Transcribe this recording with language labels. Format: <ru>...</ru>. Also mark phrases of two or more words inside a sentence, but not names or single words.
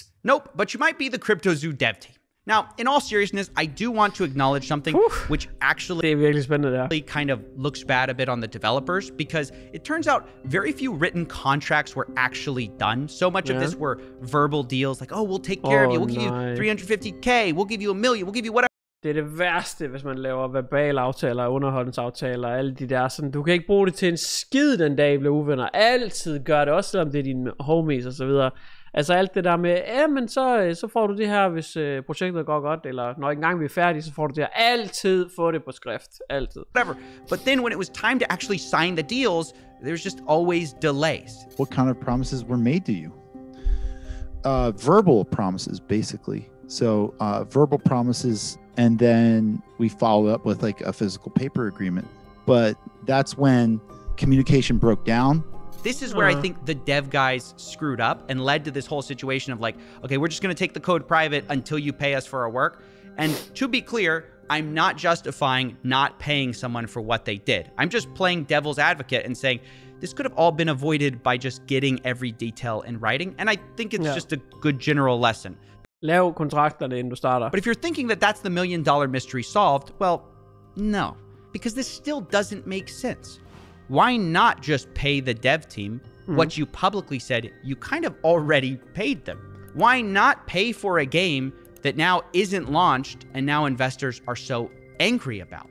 <en>Nope, but you might be the CryptoZoo dev team. Now, in all seriousness, I do want to acknowledge something which actually kind of looks bad a bit on the developers, because it turns out very few written contracts were actually done. So much of this were verbal deals like, oh, we'll take care of you, we'll give you 350k, we'll give you $1 million, we'll give you whatever.</en> <da>Det er det værste, hvis man laver verbale aftaler, underholdningsaftaler og alle de der. Sådan, du kan ikke bruge det til en skid den dag, I bliver uvenner. Altid gør det, også selvom det er dine homies og så videre. Altså alt det der med, men så får du det her, hvis projektet går godt, eller når engang vi er færdige, så får du det her. Altid få det på skrift. Altid.</da> <en>Whatever. But then when it was time to actually sign the deals, there's just always delays. What kind of promises were made to you? Verbal promises, basically. So verbal promises, and then we followed up with like a physical paper agreement. But that's when communication broke down. This is where I think the dev guys screwed up and led to this whole situation of like, okay, we're just going to take the code private until you pay us for our work. And to be clear, I'm not justifying not paying someone for what they did. I'm just playing devil's advocate and saying this could have all been avoided by just getting every detail in writing. And I think it's just a good general lesson.</en> <da>Lav kontrakterne, inden du starter.</da> <en>But if you're thinking that that's the $1 million mystery solved, well, no, because this still doesn't make sense. Why not just pay the dev team what you publicly said you kind of already paid them? Why not pay for a game that now isn't launched and now investors are so angry about?</en>